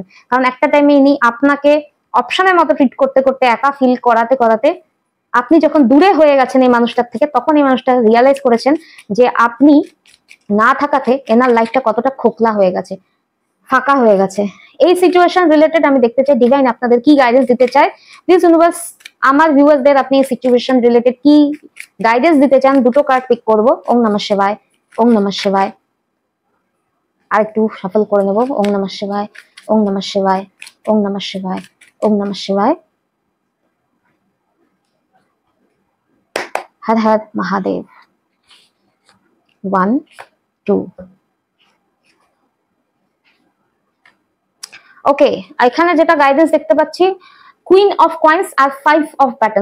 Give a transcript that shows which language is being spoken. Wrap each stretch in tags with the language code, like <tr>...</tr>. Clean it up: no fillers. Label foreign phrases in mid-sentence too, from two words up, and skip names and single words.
<bn>কারণ একটা টাইমে ইনি আপনাকে অপশনের মতো ট্রিট করতে করতে, একা ফিল করাতে করাতে, আপনি যখন দূরে হয়ে গেছেন এই মানুষটার থেকে, তখন এই মানুষটা রিয়ালাইজ করেছেন যে আপনি না থাকাতে এনার লাইফটা কতটা খোকলা হয়ে গেছে, ফাঁকা হয়ে গেছে। এই</bn> <en>situation related</en> <bn>আমি দেখতে চাই ডিভাইন আপনাদের কি গাইডেন্স দিতে চায়।</bn> <en>please universe,</en> <bn>আমার ভিউয়ার্সদের আপনি এই</bn> <en>situation related</en> <bn>কি গাইডেন্স দিতে চান, দুটো কার্ড পিক করব।</bn> <sa>ओम नमः शिवाय, ओम नमः शिवाय।</sa> <bn>আর একটু সফল করে নেব।</bn> <sa>ओम नमः शिवाय, ओम नमः शिवाय, ओम नमः शिवाय, ओम नमः शिवाय। हर हर महादेव।</sa> <bn>1 2। ওকে, এখানে যেটা গাইডেন্স দেখতে পাচ্ছি,</bn> <en>Queen of Coins</en> <bn>আর</bn> <en>5 of batons।</en>